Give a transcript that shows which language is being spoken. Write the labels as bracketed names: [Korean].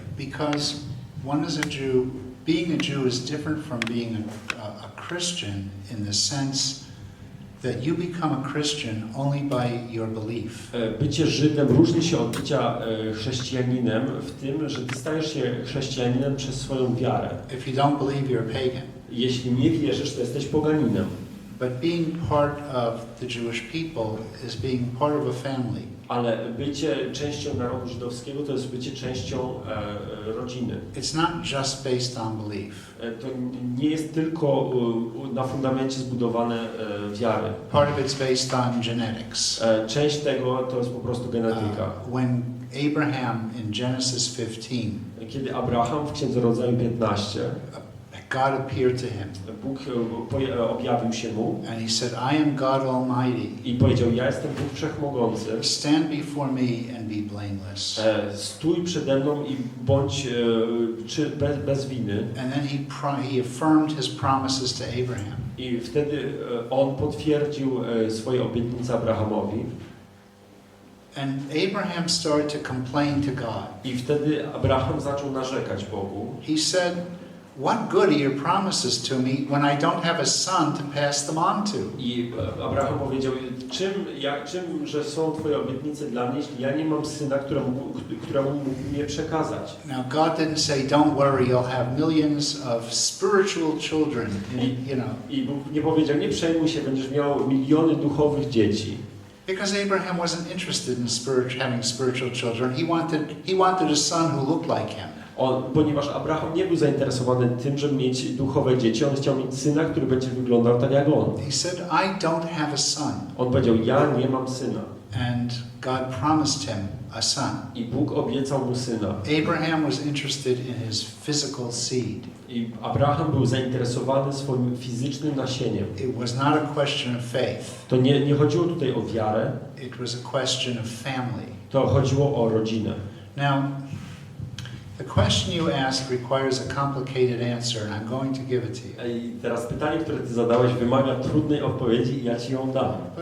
[English] Because one is a Jew, being a Jew is different from being a Christian in the sense that you become a Christian only by your belief. [Polish] Bycie Żydem różni się od bycia chrześcijaninem w tym, że ty stajesz się chrześcijaninem przez swoją wiarę. [English] If you don't believe, you're a pagan. [Polish] Jeśli nie wierzysz, to jesteś poganinem. [English] But being part of the Jewish people is being part of a family. [Polish] Ale bycie częścią narodu żydowskiego to jest bycie częścią rodziny. [English] It's not just based on belief. [Polish] To nie jest tylko na fundamencie zbudowane wiary. [English] Part of it's based on genetics. [Polish] Część tego to jest po prostu genetyka. [English] When Abraham in Genesis 15, [Polish] Kiedy Abraham w Księdze Rodzaju 15, [English] God appeared to him. [Polish] Bóg objawił się mu [English] And he said, I am God Almighty. [Polish] i powiedział: ja jestem Bóg Wszechmogący. [English] Stand before me and be blameless. [Polish] Stój przede mną i bądź bez winy. [English] And then he affirmed his promises to Abraham. [Polish] I wtedy on potwierdził swoje obietnice Abrahamowi. [English] And Abraham started to complain to God. [Polish] I wtedy Abraham zaczął narzekać Bogu. [English] He said, what good are your promises to me when I don't have a son to pass them on to? [Polish] I Abraham powiedział, czym, że są Twoje obietnice dla mnie, jeśli ja nie mam syna, któremu mógłbym je przekazać. [English] Now God didn't say, don't worry, you'll have millions of spiritual children, you know. [Polish] I Bóg nie powiedział, nie przejmuj się, będziesz miał miliony duchowych dzieci. [English] Because Abraham wasn't interested in having spiritual children. He wanted a son who looked like him. [Polish] Ponieważ Abraham nie był zainteresowany tym, żeby mieć duchowe dzieci, on chciał mieć syna, który będzie wyglądał tak jak on. [English] He said, I don't have a son. [Polish] On powiedział, ja nie mam syna. [English] And God promised him a son. [Polish] I Bóg obiecał mu syna. [English] Abraham was interested in his physical seed. [Polish] I Abraham był zainteresowany swoim fizycznym nasieniem. [English] It was not a question of faith. [Polish] To nie chodziło tutaj o wiarę. [English] It was a question of family. [Polish] To chodziło o rodzinę. [English] Now, the question you asked requires a complicated answer, and I'm going to give it to you. [Polish] I teraz pytanie, które ty zadałeś, wymaga trudnej odpowiedzi i ja ci ją dam.